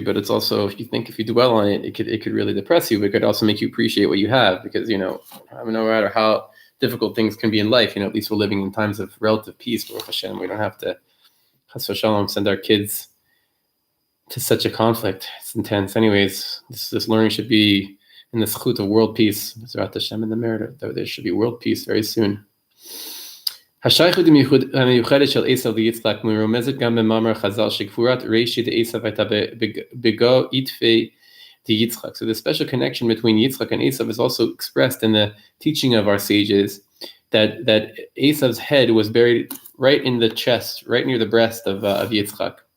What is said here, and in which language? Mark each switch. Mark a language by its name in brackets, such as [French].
[English] But it's also, if you dwell on it, it could really depress you. But it could also make you appreciate what you have, because no matter how difficult things can be in life, at least we're living in times of relative peace. Baruch Hashem, we don't have to, chas v'shalom, send our kids to such a conflict. It's intense. Anyways, this learning should be in the zchut of world peace. Zrat Hashem in the merit that there should be world peace very soon. [Hebrew] השייכות המיוחדת של עשיו ליצחק מרומזת גם במאמר חז"ל שגבורת ראשית עשיו הייתה בגו עטפי דיצחק. [English] So the special connection between Yitzchak and Esav is also expressed in the teaching of our sages, that Esav's head was buried right in the chest, right near the breast of Yitzchak.